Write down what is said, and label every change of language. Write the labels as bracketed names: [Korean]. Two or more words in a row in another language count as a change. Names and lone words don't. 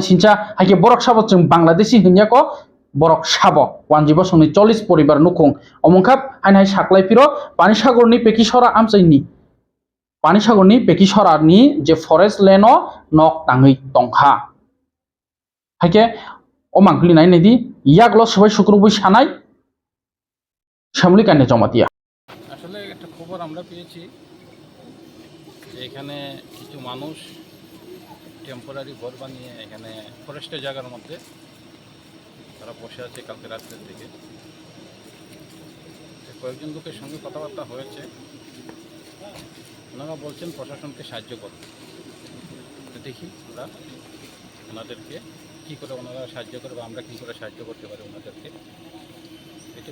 [Kok Borok] sincha haike borok sabo chung Bangladeshi hinyako borok sabo wanjibo songni 40 poribar nukhung omongkhap hainai saklai piro pani sagarni pekisora amchaini pani sagarni pekisora ni je forest land o nok tangui tongkha haike o mangkuli nai nedi yaklo subai sukrubui sanai semuli kanya jomatia [Bangla] আসলে একটা খবর আমরা পেয়েছি যে এখানে কিছু মানুষ টেম্পোরারি ঘর বানিয়ে এখানে ফরেস্টের জায়গার মধ্যে তারা বসে আছে কালকে রাত্রের দিকে কয়েকজন লোকের সঙ্গে কথাবার্তা হয়েছে ওনারা বলছেন প্রশাসনকে সাহায্য করতে দেখি ওরা ওনাদেরকে কী করে ওনারা সাহায্য করে বা আমরা কী করে সাহায্য করতে পারি ওনাদেরকে, এটাই।